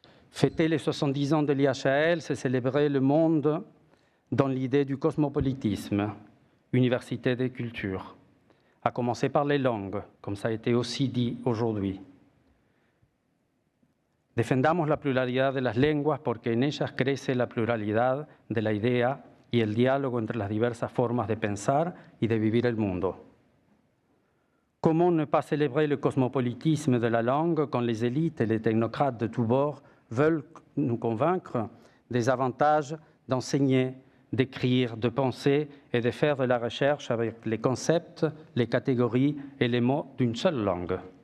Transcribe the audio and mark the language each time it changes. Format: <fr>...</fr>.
<fr>Fêter les 70 ans de l'IHL, c'est célébrer le monde dans l'idée du cosmopolitisme, université des cultures, à commencer par les langues, comme ça a été aussi dit aujourd'hui.</fr> <es>Defendamos la pluralidad de las lenguas porque en ellas crece la pluralidad de la idea y el diálogo entre las diversas formas de pensar y de vivir el mundo.</es> <fr>Comment ne pas célébrer le cosmopolitisme de la langue quand les élites et les technocrates de tous bords veulent nous convaincre des avantages d'enseigner d'écrire, de penser et de faire de la recherche avec les concepts, les catégories et les mots d'une seule langue.</fr>